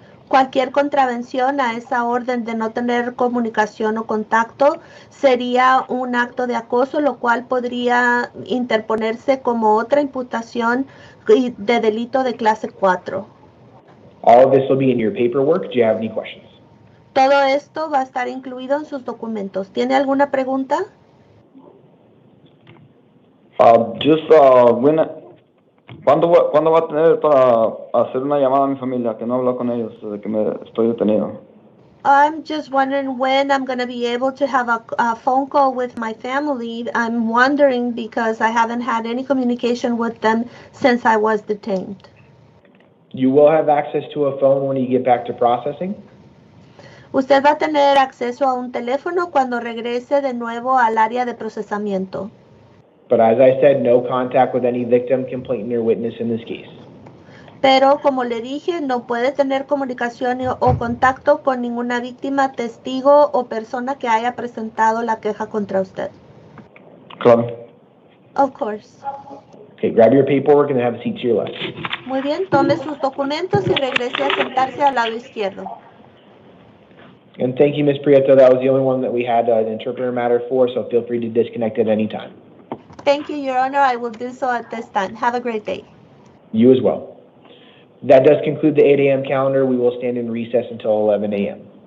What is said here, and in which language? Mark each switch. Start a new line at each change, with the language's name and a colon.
Spanish: Cualquier contravención a esa orden de no tener comunicación o contacto sería un acto de acoso, lo cual podría interponerse como otra imputación de delito de clase 4.
English: All of this will be in your paperwork. Do you have any questions?
Spanish: Todo esto va a estar incluido en sus documentos. ¿Tiene alguna pregunta? ¿Cuándo va a tener para hacer una llamada a mi familia? Que no hablo con ellos desde que me estoy detenido.
English: I'm just wondering when I'm going to be able to have a phone call with my family. I'm wondering because I haven't had any communication with them since I was detained. You will have access to a phone when you get back to processing.
Spanish: Usted va a tener acceso a un teléfono cuando regrese de nuevo al área de procesamiento.
English: But as I said, no contact with any victim, complainant, or witness in this case.
Spanish: Pero como le dije, no puede tener comunicación o contacto con ninguna víctima, testigo o persona que haya presentado la queja contra usted. Claro.
English: Of course. Okay, grab your paperwork and have a seat to your left.
Spanish: Muy bien, tome sus documentos y regrese a sentarse al lado izquierdo.
English: And thank you, Ms. Prieto. That was the only one that we had an interpreter matter for, so feel free to disconnect at any time. Thank you, Your Honor. I will do so at this time. Have a great day. You as well. That does conclude the 8 a.m. calendar. We will stand in recess until 11 a.m.